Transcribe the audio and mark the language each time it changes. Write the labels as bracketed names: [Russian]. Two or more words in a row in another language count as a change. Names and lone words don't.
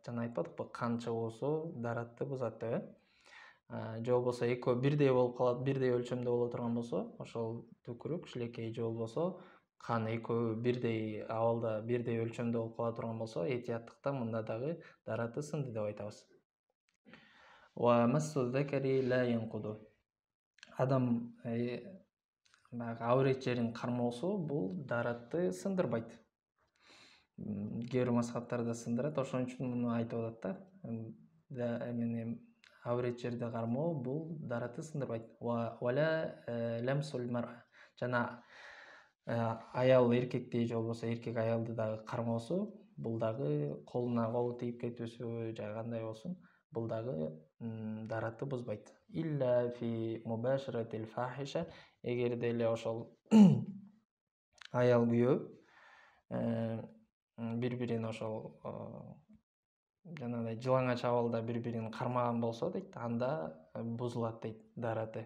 [Kyrgyz] Жана айтпадыкпы, кан чыгуусу даратты бузат деп, же болбосо экөө бирдей болуп калат, бирдей өлчөмдө боло турган болсо, ошол түкүрүк, шилекей же болбосо кан экөө бирдей абалда, бирдей өлчөмдө болуп кала турган болсо, этияттыктан мында дагы дараты сынды деп айтабыз. [Arabic] ومس الذكر لا ينقض. [Kyrgyz] Адам баягы аврет жерин кармоосу бул даратты сындырбайт. Кээ бир мазхабтарда сындырат, ошон үчүн муну айтып атат да. Эмне аврет жерди кармоо бул даратты сындырбайт. [Arabic] ولا لمس المرأة. [Kyrgyz] Жана аял эркекти же болбосо эркек аялды дагы кармоосу бул дагы колуна колу тийип кетүүсү же кандай болсун, бул дагы даратты бузбайт. [Arabic] إلا في المباشرة الفاحشة. [Kyrgyz] Эгерде эле ошол аял күйөө бири-бирин ошол жанагындай жылаңач абалда бири-бирин кармаган болсо дейт, анда бузулат дейт дараты.